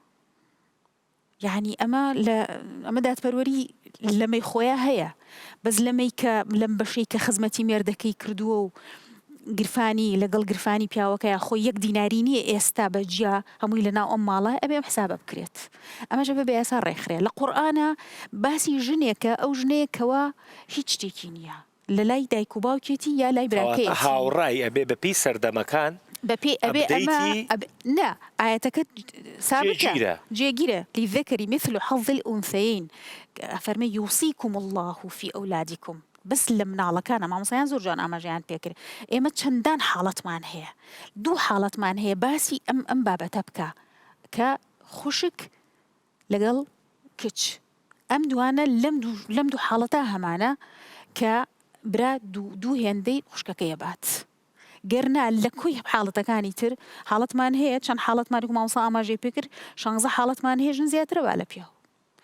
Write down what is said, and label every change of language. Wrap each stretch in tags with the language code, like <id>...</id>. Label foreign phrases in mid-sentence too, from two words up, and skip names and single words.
<ckb>یعنی ئەمە دادپەروەری لەمەی خۆیان هەیە بەس لەمەی کە لەم بەشەی کە خزمەتی مێردەکەی کردووە و گرفانی لەگەڵ گرفانی پیاوەکەیە خۆی 1 دیناری نییە ئێستا بەجیا هەمووی لەناو ئەم ماڵە ئەبێ ئەم حسابە بکرێت ئەمەش بە یاسا ڕێکخرێ لە قورئانە باسی ژنێکە ئەو ژنەیەکەوە هیچ شتێکی نییە لە لای دایک و باوکێتی یا لای براکەی هاوڕای ئەبێ بەپی سەردەمەکان بەپێ ئەبێ ئەمە نا ئاەتەکە سابقە جێگیرە</ckb> <ar>للذكر مثل حظ الأنثيين</ar> <ckb>فەرمێ</ckb> <ar>يوصيكم الله في أولادكم</ar> <ckb>بس لە مناڵەکانە مامۆسایان زۆر جوان ئاماژەیان پێکرد ئێمە چەندان حاڵەتمان هەیە 2 حاڵەتمان هەیە باسی ئەم بابەتە بکە کە خوشک لەگەڵ کچ ئەم دوانە لەم دوو حاڵەتە هەمانە کە برا دوو هێندەی خوشکەکەیە بات گەرنا لە کوی حاڵەتەکانی تر حاڵەتمان هەیە چەند حاڵەتمانی و مامۆسا ئاماژەی پێکرد 16 حاڵەتمان هەیە ژن زیاترە با لە پیاو</ckb>